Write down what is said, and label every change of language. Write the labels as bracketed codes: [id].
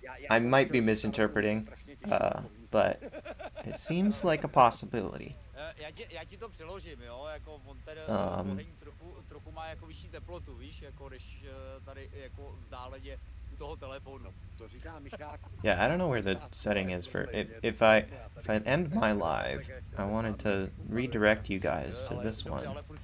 [en] I might be misinterpreting, but it seems like a possibility. [cs] Já ti to přeložím, jo, jako on ten oheň trochu má jako vyšší teplotu, víš, jako než tady jako vzdáleně u toho telefonu. To říká Michák. [en] Yeah, I don't know where the setting is for if I end my live, I wanted to redirect you guys to this one.